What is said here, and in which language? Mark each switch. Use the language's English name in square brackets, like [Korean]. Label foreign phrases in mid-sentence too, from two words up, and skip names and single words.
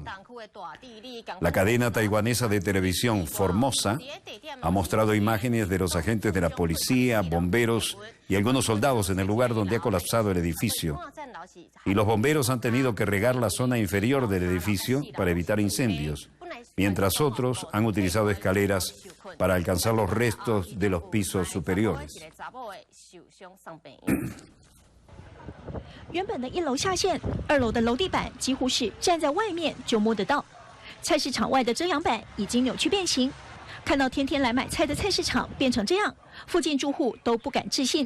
[Spanish] La cadena taiwanesa de televisión Formosa ha mostrado imágenes de los agentes de la policía, bomberos y algunos soldados en el lugar donde ha colapsado el edificio. Y los bomberos han tenido que regar la zona inferior del edificio para evitar incendios, mientras otros han utilizado escaleras para alcanzar los restos de los pisos superiores. [Chinese] 原本的1楼下陷，2楼的楼地板几乎是站在外面就摸得到。菜市场外的遮阳板已经扭曲变形，看到天天来买菜的菜市场变成这样，附近住户都不敢置信。